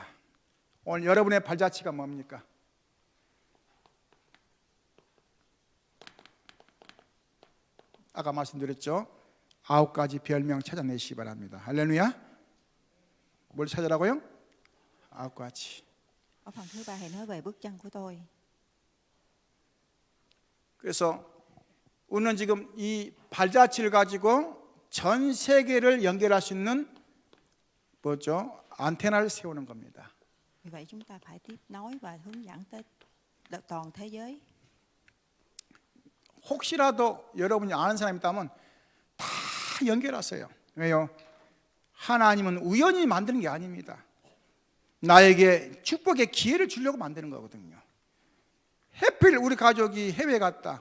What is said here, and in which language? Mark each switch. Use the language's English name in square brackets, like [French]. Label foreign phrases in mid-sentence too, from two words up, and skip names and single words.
[Korean] 오늘 여러분의 발자취가 뭡니까? 아까 말씀드렸죠? 9가지 별명 찾아내시기 바랍니다. 할렐루야. 뭘 찾으라고요? 9가지. [Vietnamese] Ở phần thứ 3 thì nói về bước chân của tôi. [Korean] 그래서 우리는 지금 이 발자취를 가지고 전 세계를 연결할 수 있는 뭐죠? 안테나를 세우는 겁니다. [Vietnamese] Vì vậy chúng ta phải tiếp nối và hướng dẫn tới toàn thế giới. [Korean] 혹시라도 여러분이 아는 사람이 있다면 다 연결하세요. 왜요? 하나님은 우연히 만드는 게 아닙니다. 나에게 축복의 기회를 주려고 만드는 거거든요. 해필 우리 가족이 해외에 갔다.